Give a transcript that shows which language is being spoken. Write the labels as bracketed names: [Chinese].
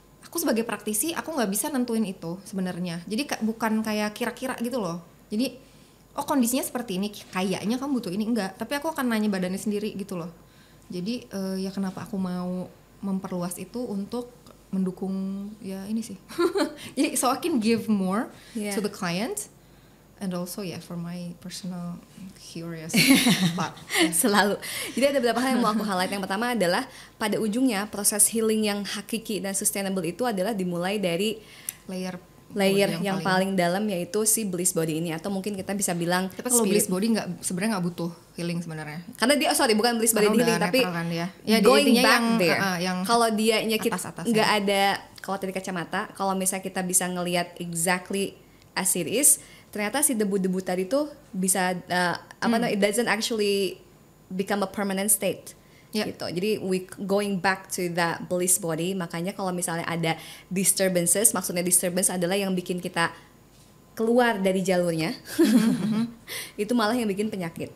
[Indonesian] Aku sebagai praktisi aku nggak bisa nentuin itu sebenarnya. Jadi bukan kayak kira-kira gitu loh. Jadi oh kondisinya seperti ini, kayaknya kamu butuh ini, enggak. Tapi aku akan nanya badannya sendiri gitu loh. Jadi ya kenapa aku mau memperluas itu untuk mendukung ya ini sih. [English] Jadi so I can give more to the client and also for my personal curious part. [Indonesian] Selalu. Jadi ada beberapa hal yang mau aku highlight. Yang pertama adalah pada ujungnya proses healing yang hakiki dan sustainable itu adalah dimulai dari layer yang paling dalam, yaitu si bliss body ini, atau mungkin kita bisa bilang. Tapi kalau bliss body sebenarnya nggak butuh healing sebenarnya. Karena dia bukan bliss body healing, tapi kan dia. [English] Going back there. [Indonesian] Yang kalau dianya kita atas-atas nggak ada, kalau dari kacamata, kalau misalnya kita bisa ngelihat [English] exactly as it is, [Indonesian] ternyata si debu-debu tadi tuh bisa [English] it doesn't actually become a permanent state. [Indonesian] Gitu. [English] Jadi we going back to that bliss body. [Indonesian] Makanya kalau misalnya ada disturbances, maksudnya disturbance adalah yang bikin kita keluar dari jalurnya, itu malah yang bikin penyakit.